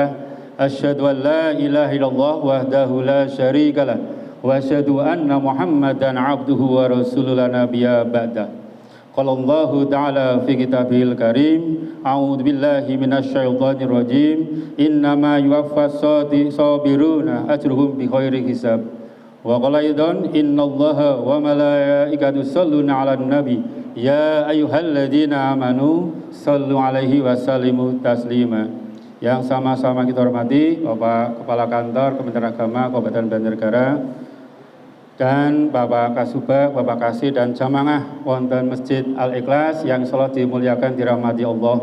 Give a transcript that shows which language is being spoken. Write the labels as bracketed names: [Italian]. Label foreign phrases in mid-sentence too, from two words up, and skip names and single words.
[Arabic] أشهد أن لا إله إلا الله وحده لا شريك له وأشهد أن محمدا عبده ورسوله لا نبي بعده. قال الله تعالى في كتابه الكريم أعوذ بالله من الشيطان الرجيم إنما يوفى الصابرون أجرهم بغير حساب. وقال أيضا إن الله وملائكته يصلون على النبي يا أيها الذين آمنوا صلوا عليه وسلموا تسليما. [Indonesian] Yang sama-sama kita hormati Bapak Kepala Kantor Kementerian Agama Kabupaten Banjarnegara dan Bapak Kasubag, Bapak Kasih dan jamaah wonten Masjid Al-Ikhlas yang insyaallah dimuliakan dirahmati Allah.